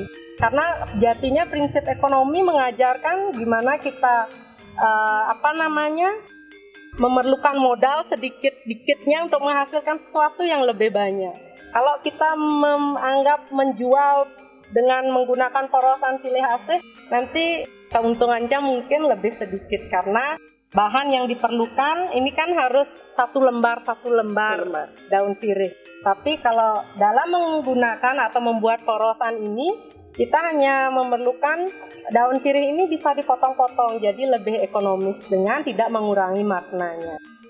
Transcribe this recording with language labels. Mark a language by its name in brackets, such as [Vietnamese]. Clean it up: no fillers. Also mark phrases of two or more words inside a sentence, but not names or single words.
[Indonesian] Karena sejatinya prinsip ekonomi mengajarkan gimana kita memerlukan modal sedikit-dikitnya untuk menghasilkan sesuatu yang lebih banyak. Kalau kita menganggap menjual dengan menggunakan porosan silih asih, nanti keuntungannya mungkin lebih sedikit karena bahan yang diperlukan ini kan harus satu lembar daun sirih. Tapi kalau dalam menggunakan atau membuat porosan ini, kita hanya memerlukan daun sirih ini bisa dipotong-potong, jadi lebih ekonomis dengan tidak mengurangi maknanya.